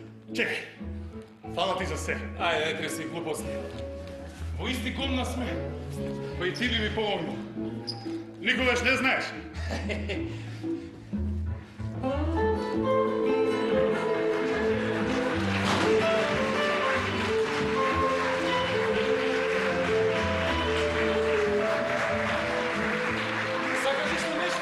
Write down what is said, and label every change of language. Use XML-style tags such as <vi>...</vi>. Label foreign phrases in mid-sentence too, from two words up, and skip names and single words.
<sr>Čekaj, hvala ti za sve. Ajde, ne tresi gluposti.</sr> <mk>Во исти комна сме, па и ти би ми помогнал. Никогаш не знаеш. Сакаш ли нешто?</mk>